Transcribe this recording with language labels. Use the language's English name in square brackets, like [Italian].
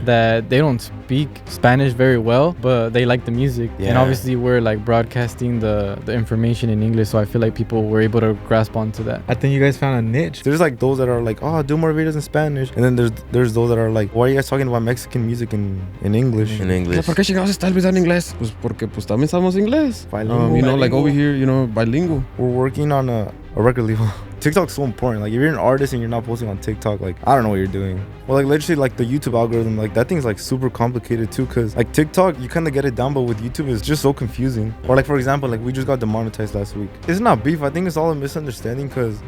[English] That they don't speak Spanish very well, but they like the music. Yeah. And obviously we're like broadcasting the information in English, so I feel like people were able to grasp onto that. I think you guys found a niche. There's like those that are like, oh, do more videos in Spanish. And then there's those that are like, why are you guys talking about Mexican music in English? In English. [Spanish] ¿Por qué chingados está el video en inglés? Pues porque pues también sabemos inglés. [English] Bilingual. You know, like over here, you know, bilingual. We're working on a record label. TikTok's so important. Like, if you're an artist and you're not posting on TikTok, like, I don't know what you're doing. Well, like, literally, like, the YouTube algorithm, like, that thing's, like, super complicated, too, because, like, TikTok, you kind of get it down, but with YouTube, it's just so confusing. Or, like, for example, like, we just got demonetized last week. It's not beef. I think it's all a misunderstanding, because...